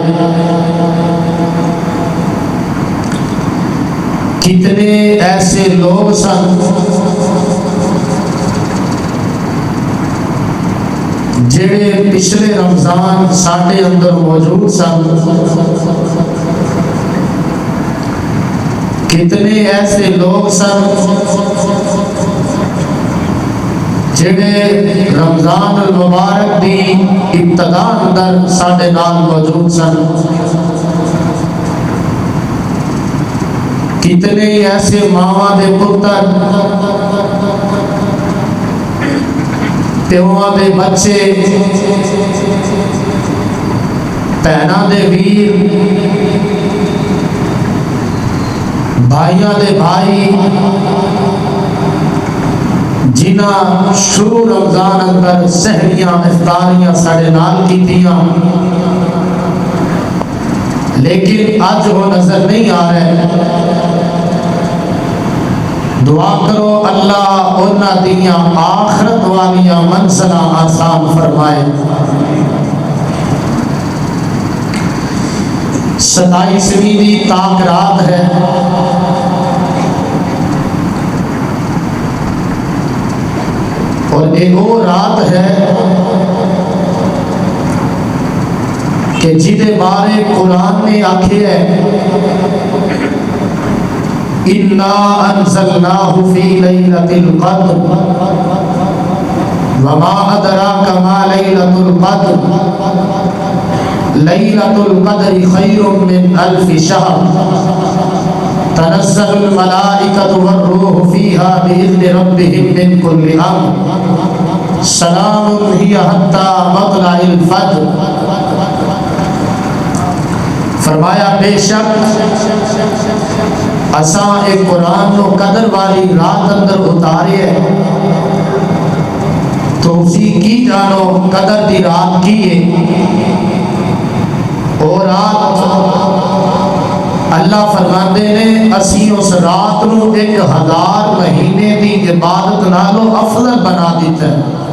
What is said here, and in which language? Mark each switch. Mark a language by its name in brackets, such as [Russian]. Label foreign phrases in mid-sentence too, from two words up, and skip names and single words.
[Punjabi] کتنے ایسے لوگ سن جڑے پچھلے رمضان ساڈے اندر موجود سن، کتنے ایسے لوگ سن جڑے رمضان المبارک دی ابتدا اندر ساڈے نال موجود سن، کتنے ایسے ماواں دے پتر پیواں دے بچے بہناں دے ویر بھائیاں دے بھائی جنہاں شروع رمضان اندر سحریاں افطاریاں ساڑے نال کیتیاں، [Urdu] لیکن آج وہ نظر نہیں آ رہے۔ [Punjabi] دعا کرو اللہ انہاں دیاں آخرت والیاں منزلہ آسان فرمائے۔ 27ویں دی تاک رات ہے، اور ایک وہ رات ہے کہ جدے بارے قرآن نے آکھے ہے [Arabic] إِنَّا أَنزَلْنَاهُ فِي لَيْلَةِ الْقَدْرِ وَمَا أَدْرَاكَ مَا لَيْلَةُ الْقَدْرِ لَيْلَةُ الْقَدْرِ خَيْرٌ مِّنْ أَلْفِ شَهْرٍ تَنَزَّلُ الْمَلَائِكَةُ وَالرُّوحُ فِيهَا بِإِذْنِ رَبِّهِم مِّن كُلِّ أَمْرٍ سَلَامٌ هِيَ حَتَّىٰ مَطْلَعِ الْفَجْرِ۔ [Punjabi] فرمایا بے شک اساں ایک قرآن نو قدر والی رات اندر اتارے ہے، توفیق کی جانو قدر دی رات کی ہے۔ اور رات اللہ فرماندے نے اسی اس رات نو 1000 مہینے دی عبادت نالو افضل بنا دیتا ہے۔